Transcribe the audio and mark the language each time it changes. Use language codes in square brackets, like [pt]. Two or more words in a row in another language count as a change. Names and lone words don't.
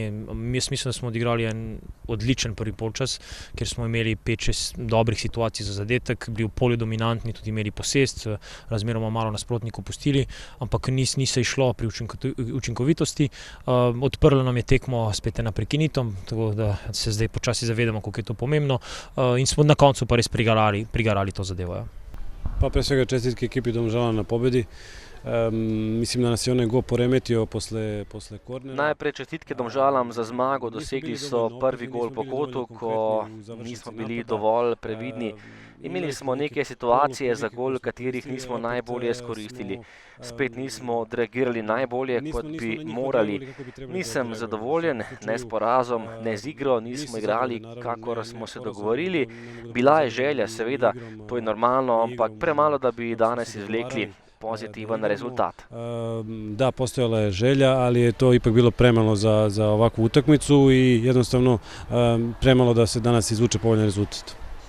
[sl] Jaz mislim, da smo odigrali en odličen prvi polčas, kjer smo imeli 5-6 dobrih situacij za zadetek, bili v polju dominantni, tudi imeli posest, razmeroma malo nasprotnikov pustili, ampak ni se išlo pri učinkovitosti. Odprlo nam je tekmo spet ena prekinitev, tako da se zdaj počasi zavedamo, koliko je to pomembno, in smo na koncu pa res prigarali to zadevo. [sr] Pa pre svega čestitke ekipi Domžala na pobedi. Mislim da nas je onaj gol poremetio posle kornera. [sl] Najprej čestitke Domžalam za zmago, dosegli so prvi gol po kotu, ko nismo bili dovolj previdni. Imeli smo neke situacije za gol, katerih nismo najbolje izkoristili. Spet nismo odreagirali najbolje, kot bi morali. Nisem zadovoljen, ne s porazom, ne z igro, nismo igrali, kakor smo se dogovorili. Bila je želja, seveda, to je normalno, ampak premalo, da bi danes izvlekli pozitivan rezultat. [sr] Da, postojala je želja, ali je to ipak bilo premalo za ovakvu utakmicu i jednostavno premalo da se danas izvuče povoljan rezultat.